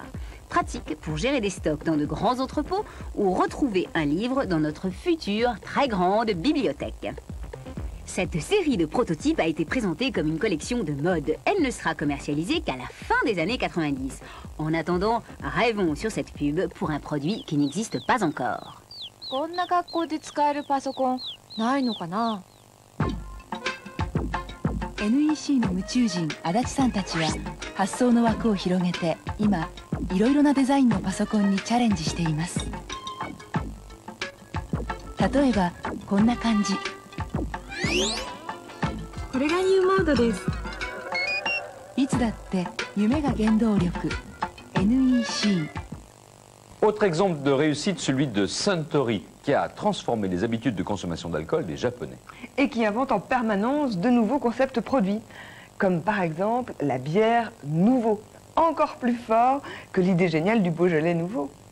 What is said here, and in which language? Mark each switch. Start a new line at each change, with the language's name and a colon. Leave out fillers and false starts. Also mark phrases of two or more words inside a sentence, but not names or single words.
French: Pratique pour gérer des stocks dans de grands entrepôts ou retrouver un livre dans notre future très grande bibliothèque. Cette série de prototypes a été présentée comme une collection de mode. Elle ne sera commercialisée qu'à la fin des années 90. En attendant, rêvons sur cette pub pour un produit qui n'existe pas encore.
Japanese: こんな学校で使えるパソコンないのかな？ NEC の宇宙人足立さんたちは発想の枠を広げて今いろいろなデザインのパソコンにチャレンジしています。例えばこんな感じ。これがニューモードです。いつだって夢が原動力。NEC。
French: Autre exemple de réussite, celui de Suntory, qui a transformé les habitudes de consommation d'alcool des Japonais. Et qui invente en permanence de nouveaux concepts produits, comme par exemple la bière Nouveau, encore plus fort que l'idée géniale du Beaujolais Nouveau.